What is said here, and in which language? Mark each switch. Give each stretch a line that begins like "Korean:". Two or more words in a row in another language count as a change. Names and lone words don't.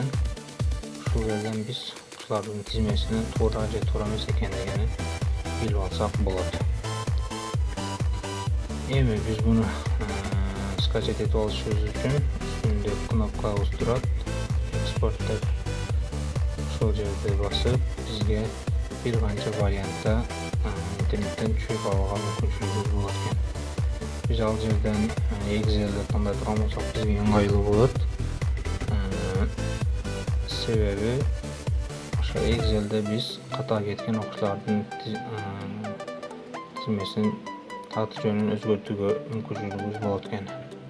Kyrgyz: Ушул жерден биз окучлардын тизмесинин туура же туура эмес экендигин билип алсак болот. Эми биз муну скачать этип алышыбыз үчүн үстүндө кнопкабыз турат. Экспорт деп ошол жерди басып, бизге
Uzbek: bir qancha variantda internetten tushirib olishga
Kyrgyz: мүмкүнчүлүгүбүз болот экен. Биз ал жерден Excel'de тандай турган болсок, бизге ыңгайлуу болот. Себеби ошо Excel'de биз ката кеткен окучлардын тизмесин аты жөнүн өзгөртүүгө мүмкүнчүлүгүбүз болот экен.